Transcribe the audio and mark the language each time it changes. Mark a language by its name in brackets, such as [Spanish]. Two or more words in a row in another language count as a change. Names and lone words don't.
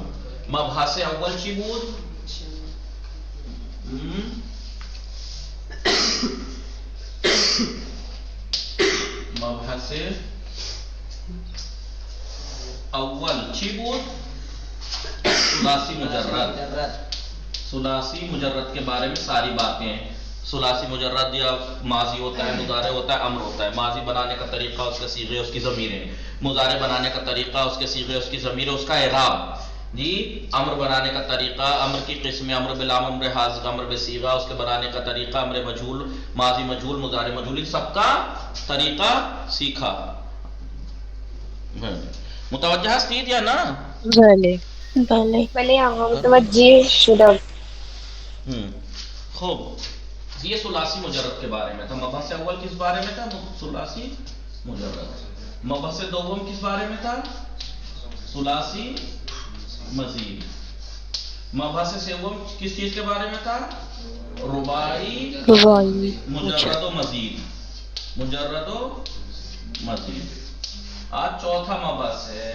[Persian] مبحث اول چی بود؟ مبحث اول چی بود؟ ثلاثی مجرد. [Urdu] ثلاثی مجرد کے بارے میں ساری باتیں. ثلاثی مجرد یا ماضی ہوتا ہے، مضارع ہوتا ہے، امر ہوتا ہے. ماضی بنانے کا طریقہ، اس کے صیغے، اس کی ضمیریں. مضارع بنانے کا طریقہ، اس کے صیغے، اس کی ضمیریں، اس کا اعراب. جی امر بنانے کا طریقہ، امر کی قسم، امر بلام، امر حاضر، امر بصیغہ، اس کے بنانے کا طریقہ، امر مجہول، ماضی مجہول، مضارع مجہول، ان سب کا طریقہ سیکھا. [Persian] متوجہ ہستید یا نا؟ بله بله. بله آقا متوجه شدم. [Urdu] خوب یہ ثلاثی مجرد کے بارے میں تھا. مبحث اول کس بارے میں تھا؟ ثلاثی مجرد. مبحث دوم کس بارے میں تھا؟ ثلاثی مزید. مبحث سوم کس چیز کے بارے میں تھا؟ رباعی مجرد و مزید. مجرد و مزید. آج چوتھا مبحث ہے.